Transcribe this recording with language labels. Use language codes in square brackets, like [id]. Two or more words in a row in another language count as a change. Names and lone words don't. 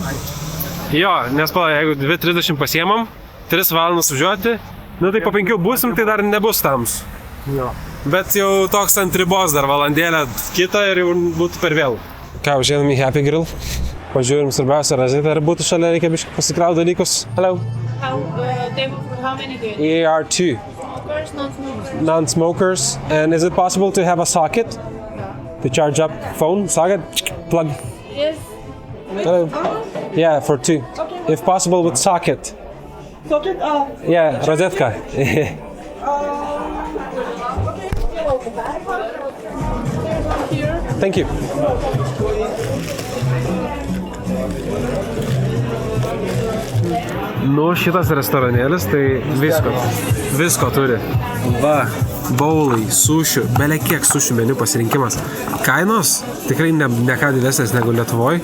[lt] Jo, nes jeigu 2:30 pasiemam, 3 valandas važiuoti, nu tai po 5 būsim, tai dar nebus tams. Jo. Bet jau toks ant ribos dar valandėlę kitą ir jau būtų per vėlų. Ką, užėjom į Happy Grill. Pažiūrim svarbiausia razitą, ar būtų šalia, reikia biškai pasikrauti dalykus. [en] Hello. Table for how many do you ER2. Smokers, non-smokers? Non-smokers. And is it possible to have a socket? To charge up phone? Socket? Plug? Yes. Hello. Yeah, for 2. Okay. If possible with socket. Socket? Yeah, rozetka. Okay. There's one here. Thank you. [lt] Nu, šitas restoranėlis, tai visko turi. Va, baulai, sušių, belia kiek sušių meniu pasirinkimas. Kainos tikrai ne ką didesnės negu Lietuvoje.